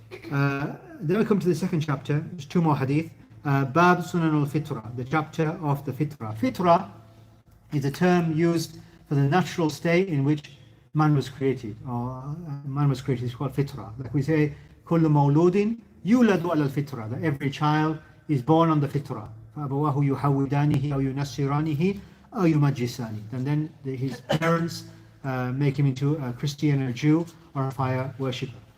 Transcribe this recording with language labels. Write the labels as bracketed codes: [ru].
[en] Then we come to the second chapter. There's 2 more hadith. Bab Sunnan Al-Fitrah, the chapter of the Fitrah. Fitrah is a term used for the natural state in which man was created, or man was created. It's called Fitrah. Like we say, [ar] كل مولود يولد على الفطرة, [en] that every child is born on the Fitrah. [ar] فأبواه يحودانه أو ينصرانه أو يمجسانه. [en] And then his parents make him into a Christian, a Jew, or a fire worshipper.